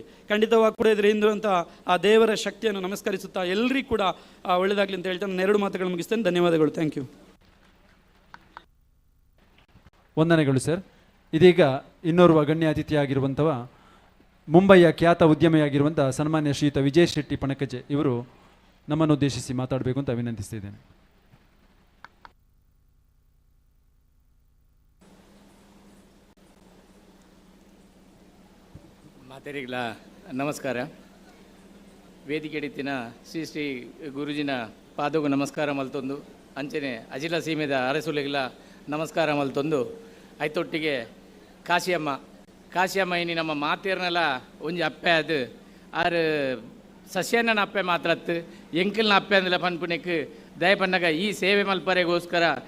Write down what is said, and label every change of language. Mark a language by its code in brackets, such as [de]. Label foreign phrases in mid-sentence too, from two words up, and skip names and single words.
[kn] ಖಂಡಿತವಾಗಿ ಕೂಡ ಇದರಿಂದ ಆ ದೇವರ ಶಕ್ತಿಯನ್ನು ನಮಸ್ಕರಿಸುತ್ತಾ ಎಲ್ಲರಿಗೂ ಕೂಡ ಒಳ್ಳೆಯದಾಗಲಿ ಅಂತ ಹೇಳ್ತಾ ನಾನು 2 ಮಾತುಗಳು ಮುಗಿಸ್ತೇನೆ. ಧನ್ಯವಾದಗಳು. [en] thank you. [kn] ವಂದನೆಗಳು ಸರ್. ಇದೀಗ ಇನ್ನೋರ್ವ ಗಣ್ಯ ಅತಿಥಿಯಾಗಿರುವಂಥವ ಮುಂಬಯಿಯ ಖ್ಯಾತ ಉದ್ಯಮಿಯಾಗಿರುವಂಥ ಸನ್ಮಾನ್ಯ ಶ್ರೀಯುತ ವಿಜಯ್ ಶೆಟ್ಟಿ ಪಣಕಜೆ ಇವರು ನಮ್ಮನ್ನು ಉದ್ದೇಶಿಸಿ ಮಾತಾಡಬೇಕು ಅಂತ ವಿನಂತಿಸ್ತಿದ್ದೇನೆ. [tcy] ಮಾತೆರಿಗಳ ನಮಸ್ಕಾರ. ವೇದಿಕೆ ಎಡಿತಿನ ಶ್ರೀ ಶ್ರೀ ಗುರುಜಿನ ಪಾದಗೂ ನಮಸ್ಕಾರ ಮಲ್ತೊಂದು, ಅಂಚನೆ ಅಜಿಲ ಸೀಮೆದ ಅರಸುಲೆಗಳ ನಮಸ್ಕಾರ ಮಲ್ತೊಂದು, ಐತೊಟ್ಟಿಗೆ ಕಾಶಿಯಮ್ಮ ಇನಿ ನಮ್ಮ ಮಾತೇರ್ನೆಲ್ಲ ಒಂಜಿ ಅಪ್ಪೆ ಅದು ಆರು ಸಸ್ಯನ ಅಪ್ಪೆ ಮಾತ್ರತ್ತು ಎಂಕಲ್ನ ಅಪ್ಪೆ ಅಂದಲ ಪನ್ಪುನೆಕ್ ದಯಪನ್ನಗ ಈ ಸೇವೆ ಮಲ್ಪರೆಗೋಸ್ಕರ